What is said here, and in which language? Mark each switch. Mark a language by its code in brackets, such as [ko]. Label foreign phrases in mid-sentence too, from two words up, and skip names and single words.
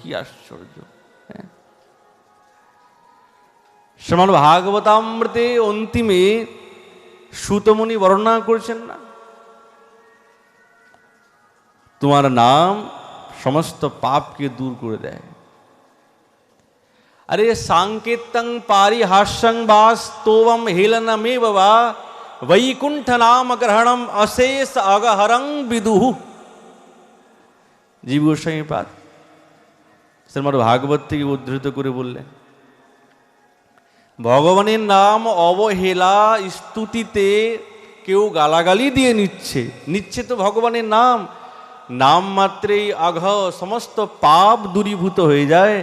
[bn] কি আশ্চর্য! শ্রীমদ্ ভাগবতামৃতে অন্তিমে সুতমুনি বর্ণনা করছেন না, তোমার নাম সমস্ত পাপকে দূর করে দেয়। [sa] अरे सांकेतं पारिहास्यं वास्तवं हेलनमेव वा वैकुंठ नाम ग्रहणम अशेष अगहरं विदुः। [bn] জীব গোস্বামী পাদ শ্রীমদ্ ভাগবত থেকে উদ্ধৃত করে বললেন, ভগবানের নাম অবহেলা স্তুতিতে কেউ গালাগালি দিয়ে নিচ্ছে তো ভগবানের নাম মাত্রেই আঘ সমস্ত পাপ দূরীভূত হয়ে যায়।